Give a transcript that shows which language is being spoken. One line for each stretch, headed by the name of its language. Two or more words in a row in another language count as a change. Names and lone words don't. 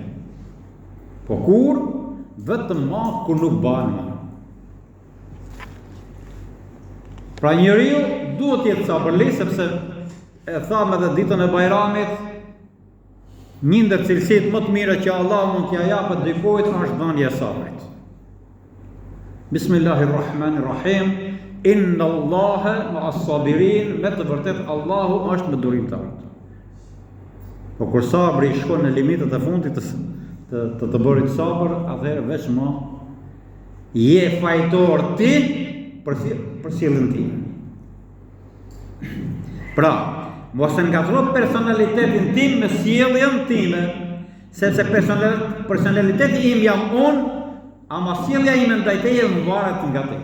Albanian: Po kur vetëm ma kur nuk bën më. Pra njeriu duhet të jetë sabërli, sepse e thamë edhe ditën e Bajramit, një ndër cilësitë më të mira që Allah mund t'ia japë dikujt është dhënia e sabrit.
Arabic: بسم الله الرحمن الرحيم. إن الله مع الصابرين,
Albanian: me të vërtetë Allahu është me durimtarët. Po kur sabri shkon në limitet e fundit të bërit sabër, atëherë veç më je fajtor ti për sjelljen time. Pra, mos e ngatro personalitetin tim me sjelljen time, sepse personaliteti im jam unë, ama sjellja ime ndaj teje më varet nga te.